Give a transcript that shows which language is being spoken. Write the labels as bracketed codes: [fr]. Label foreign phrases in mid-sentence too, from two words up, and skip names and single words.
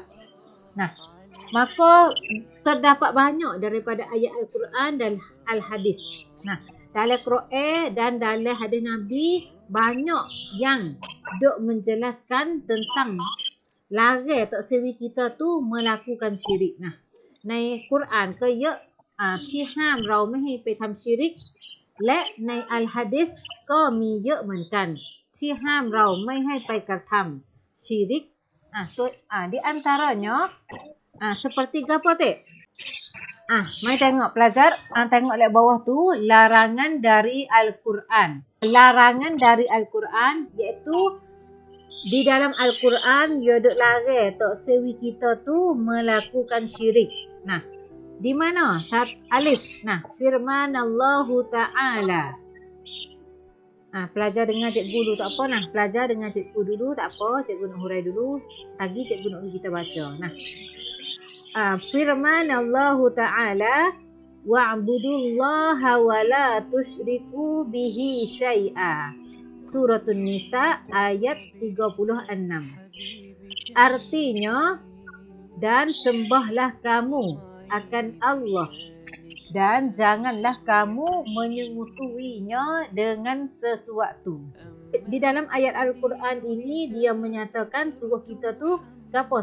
[ms] Nah, maka terdapat banyak daripada ayat Al-Quran dan Al-Hadis. Nah, dalam Quran dan dalam hadis Nabi banyak yang duk menjelaskan tentang larang tak sewi kita tu melakukan syirik. Nah, [th] ในกุรอานก็เยอะที่ห้ามเราไม่ให้ไปทำชิริกและในอัลฮะดิษก็มีเยอะเหมือนกันที่ห้ามเราไม่ให้ไปกระทำชิริก [ms] di antaranya seperti apa teh? Mari tengok pelajar, tengok lihat bawah tu larangan dari Al-Quran. Larangan dari Al-Quran iaitu di dalam Al-Quran ia duk larang tak sewi kita tu melakukan syirik. Nah, di mana? Alif. Nah, firman [ar] الله تعالى. [ms] Pelajar dengar cikgu dulu tak apa. Nah, pelajar dengar cikgu dulu tak apa. Cikgu nak hurai dulu. Lagi cikgu nak kita baca. Nah, firman [ar] الله تعالى, واعبدوا الله ولا تشركوا به شيئا. [ms] Suratun Nisa ayat 36. Artinya, dan sembahlah kamu akan Allah dan janganlah kamu menyekutuinya dengan sesuatu. di dalam ayat Al-Quran ini dia menyatakan suruh kita tu apa?